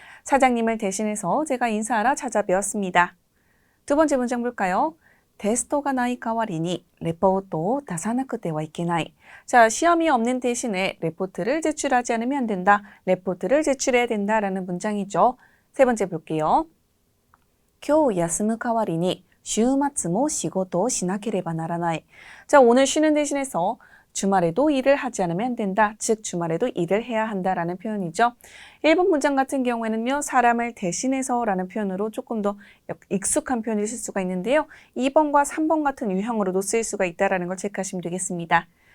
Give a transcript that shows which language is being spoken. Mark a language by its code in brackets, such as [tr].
[ko] 사장님을 대신해서 제가 인사하러 찾아뵈었습니다. 두 번째 문장 볼까요? [ja] 테스토가 나이 카와리니 레포토 다사나쿠테 와 이케나이. [ko] 자, 시험이 없는 대신에 레포트를 제출하지 않으면 안 된다. 레포트를 제출해야 된다라는 문장이죠. 세 번째 볼게요. [ja] 今日休む代わりに週末も仕事をしなければならない. [ko] 자, 오늘 쉬는 대신해서 주말에도 일을 하지 않으면 안 된다. 즉 주말에도 일을 해야 한다라는 표현이죠. 1번 문장 같은 경우에는요. 사람을 대신해서 라는 표현으로 조금 더 익숙한 표현일 수가 있는데요. 2번과 3번 같은 유형으로도 쓰일 수가 있다는 걸 체크하시면 되겠습니다.